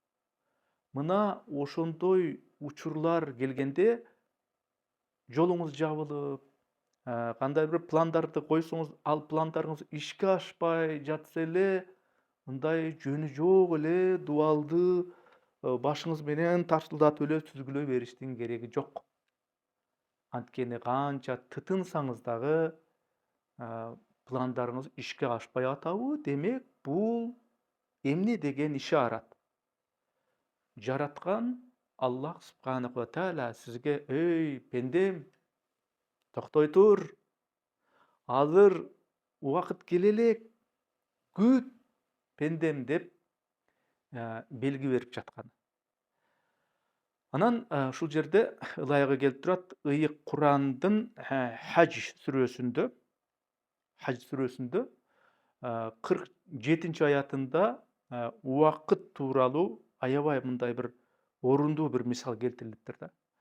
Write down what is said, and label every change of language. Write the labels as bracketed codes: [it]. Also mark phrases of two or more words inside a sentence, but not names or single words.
[ky] Мына ошондой учурлар келгенде жолуңуз жабылып, кандай бир пландарды койсоңуз, ал пландарыңыз ишке ашпай жатса эле, мындай жөнү жок эле дубалды башыңыз менен тарсылдатып эле сүзгүлөй бериштин кереги жок. Анткени канча тытынсаңыз дагы пландарыңыз ишке ашпай атабы, демек бул эмне деген ишарат? Жараткан Аллах [ar] سبحانه وتعالى [ky] сизге: "Эй, пендем, токтой тур. Азыр убакыт келе элек. Күт, пендем" деп белги берип жаткан. Анан ушул жерде ылайыгы келип турат, ыйык Курандын Хадж сүрөсүндө 47 аятында убакыт тууралуу аябай мындай бир орундуу бир мисал келтирилиптир да.